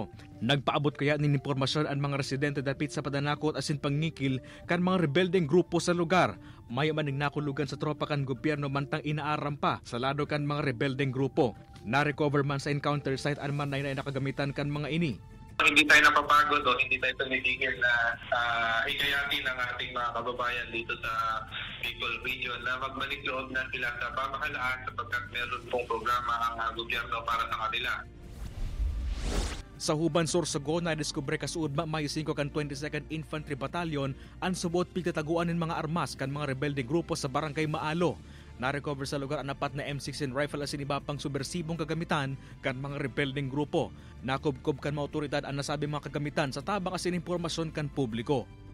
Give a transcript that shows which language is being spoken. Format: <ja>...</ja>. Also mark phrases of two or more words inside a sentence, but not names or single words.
<bik>Nagpaabot kaya ng impormasyon ang mga residente dapit sa padanakot asin pangngikil kan mga rebelding grupo sa lugar. May maning nakulugan sa tropa kan gobyerno mantang inaaram pa sa lado kan mga rebelding grupo. Na-recover man sa encounter site ang man na nakagamitan kan mga ini.</bik> <tl>Hindi tayo napapagod o hindi tayo tumitigil na hikayatin ang ating mga kababayan dito sa Bicol Region na magbalik loob na sila sa pamahalaan sapagkat meron pong programa ang gobyerno para sa kanila.</tl> <bik>Sa Huban Sorsogon na diskubre kasuod Mayo 5 kan 22nd Infantry Battalion ang subot pigtataguan ng mga armas kan mga rebelde grupo sa Barangay Maalo. Na-recover sa lugar ang apat na M16 rifle asin iba pang subversibong kagamitan kan mga rebelding grupo. Nakubkob kan mga otoridad ang nasabing mga kagamitan sa tabang asin impormasyon kan publiko.</bik>